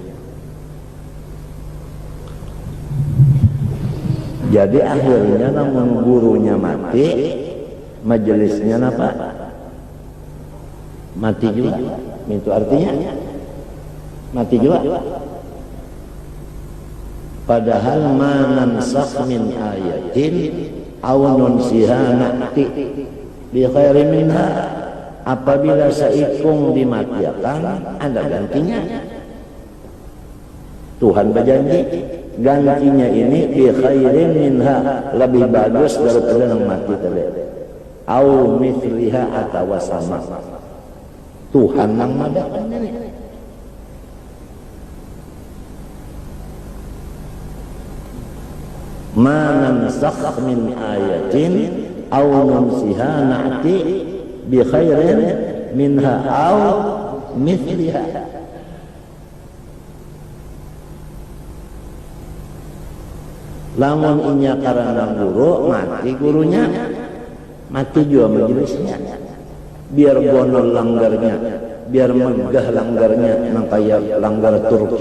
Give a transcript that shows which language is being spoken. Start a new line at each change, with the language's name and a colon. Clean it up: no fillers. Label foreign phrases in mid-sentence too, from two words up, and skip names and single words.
Banjar: Jadi akhirnya namun gurunya mati, majelisnya apa? mati juga. Itu artinya mati juga.
Arabic: Padahal ما ننسخ من آية أو ننسها نأت بخير منها.
Banjar: Apabila seikung dimatikan, ada gantinya. Tuhan berjanji gantinya ini
Arabic: بخير منها,
Banjar: lebih bagus daripada yang mati tadi.
Arabic: أو مثلها
Banjar: atau sama. Tuhan yang madakan ini.
Arabic: ما ننسخ من آية أو ننسها نأت بخير منها أو مثلها.
Banjar: Lamun inya karena guru mati gurunya, mati juga majelisnya. Biar gonol langgarnya, biar megah langgarnya, nang kayak langgar Turki.